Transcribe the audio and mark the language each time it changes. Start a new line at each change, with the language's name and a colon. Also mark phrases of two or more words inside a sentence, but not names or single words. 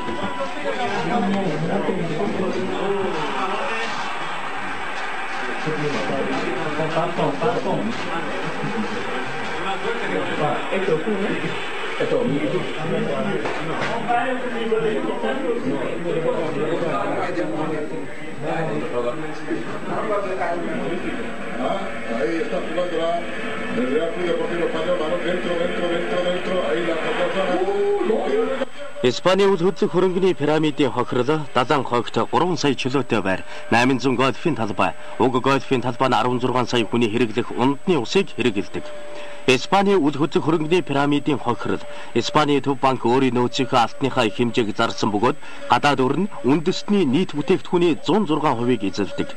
Spanish: Esto ahí está jugando el Real Club Deportivo Español, balón dentro, ahí la pelota.
Mongolian: Испани үл хөдлөх хөрөнгөний пирамидын хохирол Далан хогт 3 сая чөлөөтэй байр 800 гольфийн талбай, уг гольфийн талбай нь 16 сая хүний хэрэглэх ундны усыг хэрэгэлдэг. Испани үл хөдлөх хөрөнгөний пирамидын хохирол Испани төв банк өөрийн нөөцийнхөө алтныхаа их хэмжээг зарсан бөгөөд гадаад өрн үндэсний нийт бүтээгдэхүүний 106%-ийг эзэлдэг.